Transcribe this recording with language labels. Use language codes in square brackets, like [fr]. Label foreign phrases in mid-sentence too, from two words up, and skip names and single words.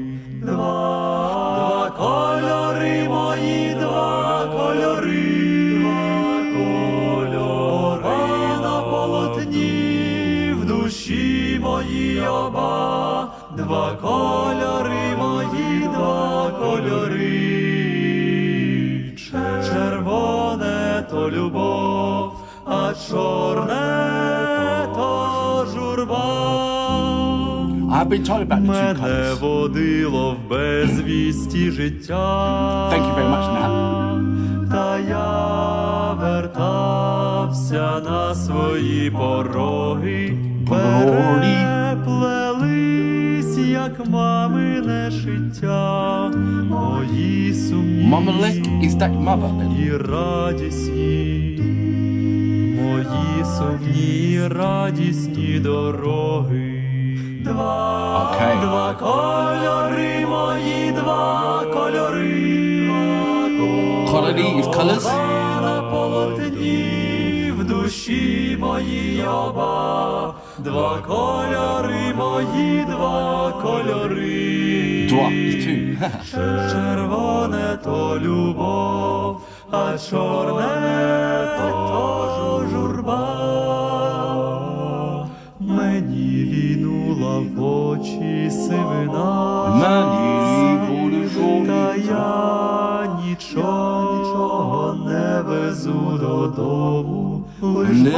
[uk] Два кольори мої, два кольори, на полотні в душі мої оба. Два кольори мої, два кольори, червоне то любов, а чорне то журба. [en] I've been told about the two [uk] Мене [en] colours. [uk] водило в безвісті життя. [en] Thank you very much, Nat. [uk] мої пороги переплелись, як мамине шиття, мої сумні [en] Mama left, is that your mother then? [uk] і радісні, мої сумні і радісні дороги. [en] Okay. [uk] Два кольори мої, два кольори. [en] Кольори is colours? [uk] На полотні в душі моїй оба. Два кольори мої, два кольори. [en] Два is two. [uk] Червоне то любов, а чорне то журба. Мені війнула в очі сивина, та я нічого не везу додому, лиш